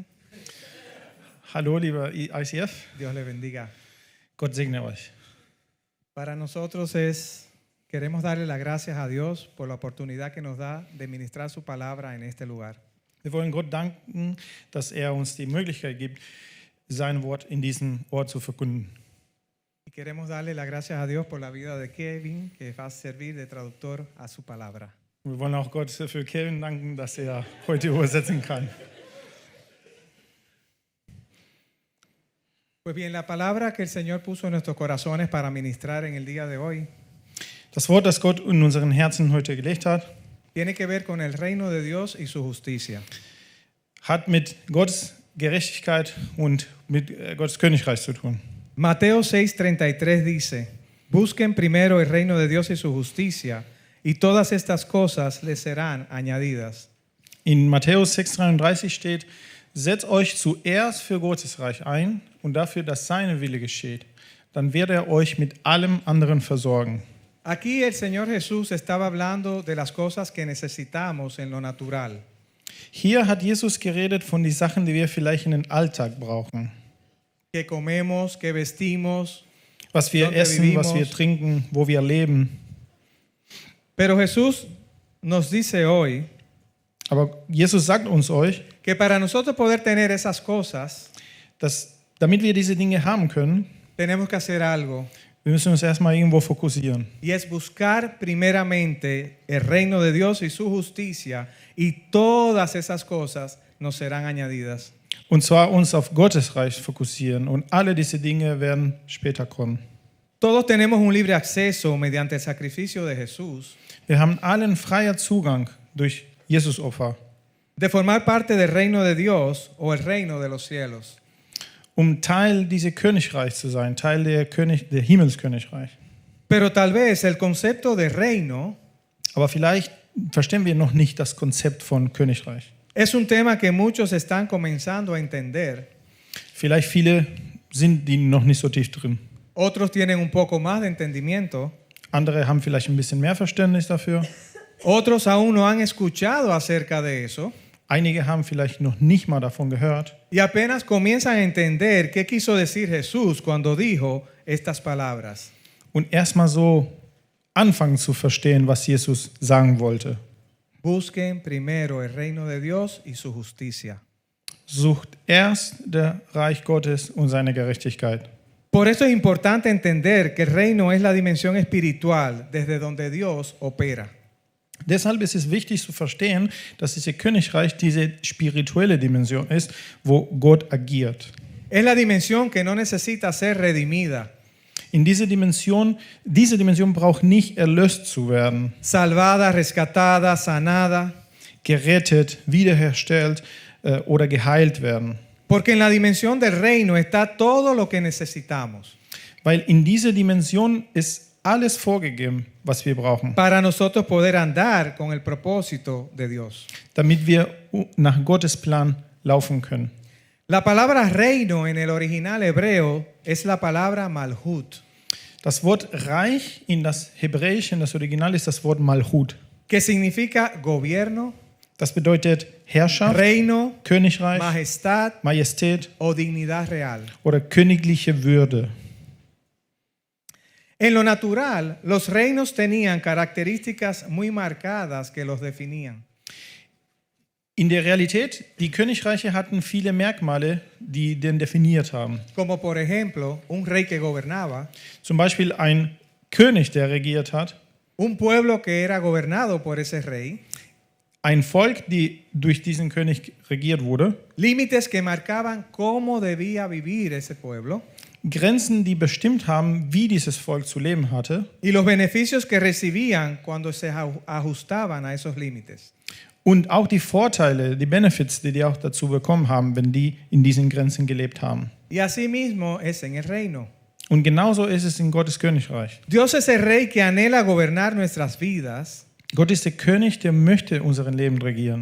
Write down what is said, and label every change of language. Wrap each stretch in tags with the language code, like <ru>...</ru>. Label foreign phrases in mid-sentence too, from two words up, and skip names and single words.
<de>Hallo, lieber ICF.</de> <es>Dios le bendiga.</es> <de>Gott segne euch.</de> <es>Para nosotros queremos darle las gracias a Dios por la oportunidad que nos da de ministrar su palabra en este lugar.</es> <de>Wir wollen Gott danken, dass er uns die Möglichkeit gibt, sein Wort in diesem Ort zu verkünden.</de> <es>Y queremos darle las gracias a Dios por la vida de Kevin, que va a servir de traductor a su palabra.</es> <de>Wir wollen auch Gott für Kevin danken, dass er heute übersetzen kann.</de> <es>Pues bien, la palabra que el Señor puso en nuestros corazones para ministrar en el día de hoy</es> <de>Das Wort, das Gott in unseren Herzen heute gelegt hat,</de> <es>tiene que ver con el reino de Dios y su justicia.</es> <de>hat mit Gottes Gerechtigkeit und mit Gottes Königreich zu tun.</de> <es>Mateo 6:33 dice: Busquen primero el reino de Dios y su justicia, y todas estas cosas les serán añadidas.</es> <de>In Matthäus 6,33 steht: Setzt euch zuerst für Gottes Reich ein und dafür, dass seine Wille geschieht. Dann wird er euch mit allem anderen versorgen.</de> <es>Aquí el Señor Jesús estaba hablando de las cosas que necesitamos en lo natural.</es> <de>Hier hat Jesus geredet von den Sachen, die wir vielleicht in den Alltag brauchen.</de> <es>Que comemos, que vestimos,</es> <de>Was wir</de> <es>donde</es> <de>essen,</de> <es>vivimos.</es> <de>was wir trinken, wo wir leben.</de> <es>Pero Jesús nos dice hoy</es> <de>Aber Jesus sagt uns euch,</de> <es>que para nosotros poder tener esas cosas,</es> <de>dass damit wir diese Dinge haben können,</de> <es>tenemos que hacer algo.</es> <de>wir müssen uns erstmal irgendwo fokussieren.</de> <es>Y es buscar primeramente el reino de Dios y su justicia, y todas esas cosas nos serán añadidas.</es> <de>Und zwar uns auf Gottes Reich fokussieren. Und alle diese Dinge werden später kommen.</de> <es>Todos tenemos un libre acceso mediante el sacrificio de Jesús</es> <de>Wir haben allen freier Zugang durch Jesus Opfer,</de> <es>de formar parte del reino de Dios o el reino de los cielos.</es> <de>um Teil dieses Königreichs zu sein, Teil der Himmelskönigreich.</de> <es>Pero tal vez el concepto de reino</es> <de>Aber vielleicht verstehen wir noch nicht das Konzept von Königreich.</de> <es>es un tema que muchos están comenzando a entender.</es> <de>Vielleicht viele sind die noch nicht so tief drin.</de> <es>Otros tienen un poco más de entendimiento.</es> <de>Andere haben vielleicht ein bisschen mehr Verständnis dafür.</de> <es>Otros aún no han escuchado acerca de eso</es> <de>Einige haben vielleicht noch nicht mal davon gehört</de> <es>y apenas comienzan a entender qué quiso decir Jesús cuando dijo estas palabras.</es> <de>und erstmal so anfangen zu verstehen, was Jesus sagen wollte.</de> <es>Busquen primero el reino de Dios y su justicia.</es> <de>Sucht erst das Reich Gottes und seine Gerechtigkeit.</de> <es>Por eso es importante entender que el reino es la dimensión espiritual desde donde Dios opera.</es> <de>Deshalb ist es wichtig zu verstehen, dass dieses Königreich diese spirituelle Dimension ist, wo Gott agiert.</de> <es>Es la dimensión que no necesita ser redimida,</es> <de>In diese Dimension braucht nicht erlöst zu werden,</de> <es>salvada, rescatada, sanada,</es> <de>gerettet, wiederhergestellt oder geheilt werden.</de> <es>porque en la dimensión del reino está todo lo que necesitamos</es> <de>Weil in dieser Dimension ist alles vorgegeben, was wir brauchen,</de> <es>para nosotros poder andar con el propósito de Dios.</es> <de>damit wir nach Gottes Plan laufen können.</de> <es>La palabra reino en el original hebreo es la palabra malhut,</es> <de>Das Wort Reich in das Hebräische, in das Original ist das Wort Malchut.</de> <es>que significa gobierno,</es> <de>Das bedeutet Herrschaft,</de> <es>reino,</es> <de>Königreich,</de> <es>majestad</es> <de>Majestät</de> <es>o dignidad real.</es> <de>oder königliche Würde.</de> <es>En lo natural, los reinos tenían características muy marcadas que los definían.</es> <de>In der Realität, die Königreiche hatten viele Merkmale, die den definiert haben.</de> <es>como por ejemplo un rey que gobernaba,</es> <de>Zum Beispiel ein König, der regiert hat,</de> <es>un pueblo que era gobernado por ese rey,</es> <de>ein Volk, die durch diesen König regiert wurde,</de> <es>límites que marcaban cómo debía vivir ese pueblo</es> <de>Grenzen, die bestimmt haben, wie dieses Volk zu leben hatte</de> <es>y los beneficios que recibían cuando se ajustaban a esos límites.</es> <de>und auch die Vorteile, die Benefits, die auch dazu bekommen haben, wenn die in diesen Grenzen gelebt haben.</de> <es>Y así mismo es en el reino.</es> <de>Und genauso ist es in Gottes Königreich.</de> <es>Dios es el rey que anhela gobernar nuestras vidas</es> <de>Gott ist der König, der möchte unseren Leben regieren.</de>